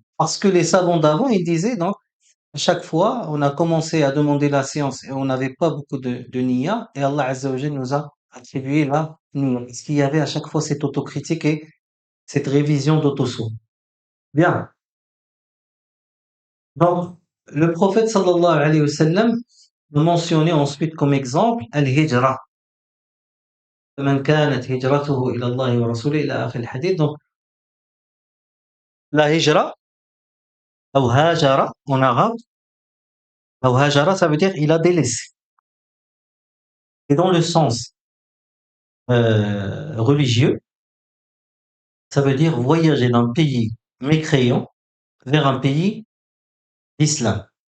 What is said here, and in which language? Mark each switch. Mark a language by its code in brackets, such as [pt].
[fr] Parce que les savants d'avant, ils disaient, donc, à chaque fois, on a commencé à demander la science et on n'avait pas beaucoup de niya, et Allah Azza wa Jalla nous a attribué la niya. Parce qu'il y avait à chaque fois cette autocritique et cette révision d'auto-soi. Bien. Donc, le prophète sallallahu alayhi wa sallam, mentionner ensuite comme exemple al-hijra. [ar] فمن كانت هجرته إلى الله ورسوله إلى آخر الحديث. [fr] Donc, la hijra, ou hajara en arabe, ou hajara, ça veut dire il a délaissé. Et dans le sens religieux, ça veut dire voyager d'un pays mécréant vers un pays d'islam.